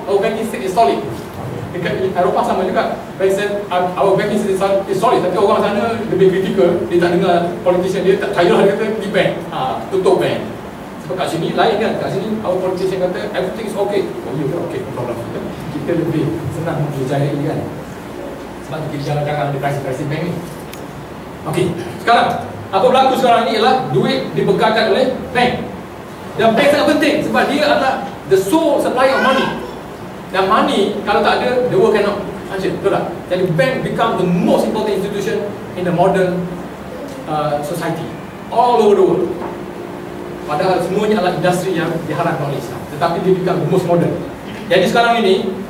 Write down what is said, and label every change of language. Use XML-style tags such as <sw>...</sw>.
<en>Our banking system is solid.</en> <ms>Dekat Eropah sama juga.</ms> <en>Our banking system is solid.</en> <ms>Tapi orang sana lebih kritikal. Dia tak dengar politician dia, tak percaya lah, dia kata pergi bank, tutup bank. Sebab kat sini lain kan. Kat sini</ms> <en>our politician</en> <ms>kata</ms> <en>everything is okay. Oh ya, okay, no problem.</en> <ms>Kita lebih senang percayai kan. Sebab kita jalan-jalan di krisis bank ni. Okey, sekarang apa berlaku sekarang ni ialah duit dibekalkan oleh bank. Dan bank sangat penting sebab dia adalah</ms> <en>the sole supplier of money.</en> <ms>Dan money kalau tak ada,</ms> <en>the world cannot function.</en> <ms>Betul tak?</ms> <en>Jadi bank become the most important institution in the modern society all over the world.</en> <ms>Padahal semuanya adalah industri yang diharamkan oleh Islam, tetapi dia</ms> <en>become the most modern.</en> <ms>Jadi sekarang ini</ms>